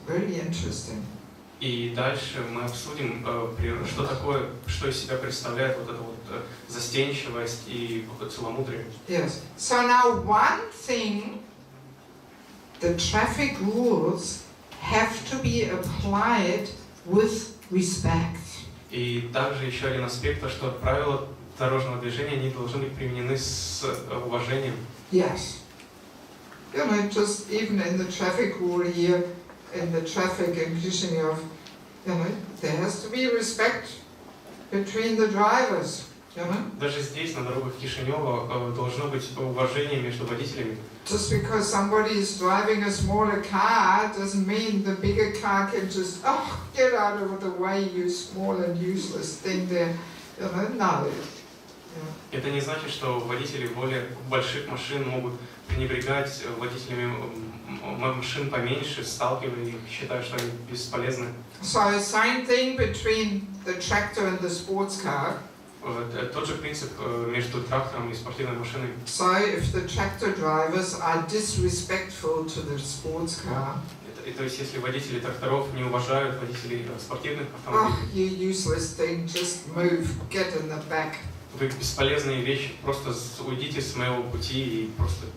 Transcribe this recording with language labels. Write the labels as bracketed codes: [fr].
[en] Very interesting. [ru] И дальше мы обсудим, что такое, что из себя представляет вот эта вот застенчивость и целомудрие. [en] Yes. So now one thing, the traffic rules have to be applied with respect. [ru] И также еще один аспект, то что правила дорожного движения не должны быть применены с уважением. [en] Yes. You know, just even in the traffic rule here, in the traffic in Kishinev, you know, there has to be respect between the drivers, you know. [ru] Даже здесь, на дорогах Кишинева, должно быть уважение между водителями. [en] Just because somebody is driving a smaller car doesn't mean the bigger car can just, oh, get out of the way, you small and useless thing there, you know, no. [ru] Это не значит, что водители более больших машин могут пренебрегать водителями машин поменьше, сталкивая их, считая, что они бесполезны. [en] So same thing between the tractor and the sports car. [ru] Тот же принцип между трактором и спортивной машиной. [en] So if the tractor drivers are disrespectful to the sports car, [ru] то есть если водители тракторов не уважают водителей спортивных [en] oh, [ru] автомобилей, [en] you useless thing, just move, get in the back. [ru] Вы бесполезные вещи, просто уйдите с моего пути и просто